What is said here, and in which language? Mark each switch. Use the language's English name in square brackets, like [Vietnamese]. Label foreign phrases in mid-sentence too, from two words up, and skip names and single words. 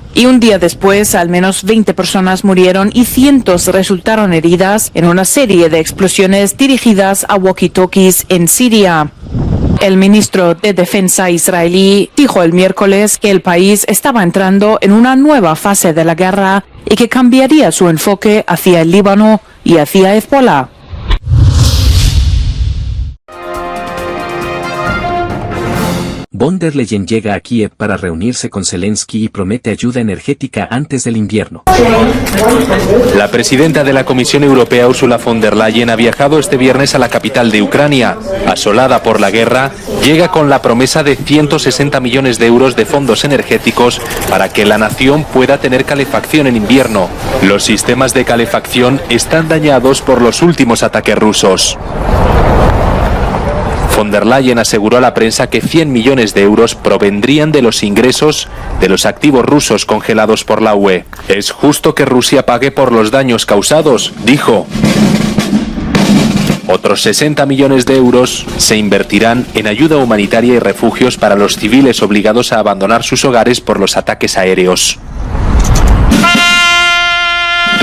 [Spanish] Y un día después, al menos 20 personas murieron y cientos resultaron heridas en una serie de explosiones dirigidas a walkie-talkies en Siria. El ministro de Defensa israelí dijo el miércoles que el país estaba entrando en una nueva fase de la guerra y que cambiaría su enfoque hacia el Líbano y hacia Hezbollah. Von der Leyen llega a Kiev para reunirse con Zelensky y promete ayuda energética antes del invierno. La presidenta de la Comisión Europea, Ursula von der Leyen, ha viajado este viernes a la capital de Ucrania. Asolada por la guerra, llega con la promesa de 160 millones de euros de fondos energéticos para que la nación pueda tener calefacción en invierno. Los sistemas de calefacción están dañados por los últimos ataques rusos. Von der Leyen aseguró a la prensa que 100 millones de euros provendrían de los ingresos de los activos rusos congelados por la UE. Es justo que Rusia pague por los daños causados, dijo. Otros 60 millones de euros se invertirán en ayuda humanitaria y refugios para los civiles obligados a abandonar sus hogares por los ataques aéreos.